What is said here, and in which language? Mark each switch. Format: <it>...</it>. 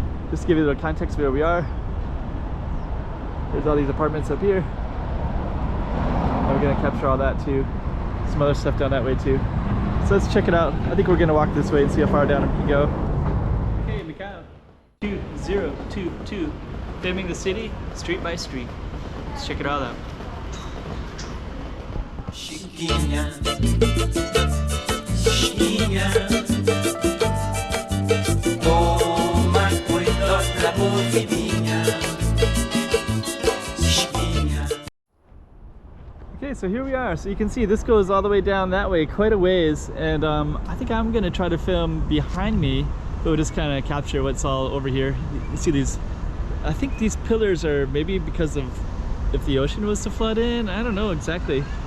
<en>Just to give you a little context of where we are. There's all these apartments up here, and we're going to capture all that too. Some other stuff down that way too. So let's check it out. I think we're going to walk this way and see how far down we can go. Okay, Macau 2022. Filming the city, street by street. Let's check it all out.</en> <pt>Chiquinha, chiquinha, toma cuidado da movidinha, chiquinha.</pt> <en>Okay, so here we are. So you can see this goes all the way down that way, quite a ways, and I think I'm gonna try to film behind me, but we'll just kind of capture what's all over here. You see these. I think these pillars are maybe because of if the ocean was to flood in. I don't know exactly.</en>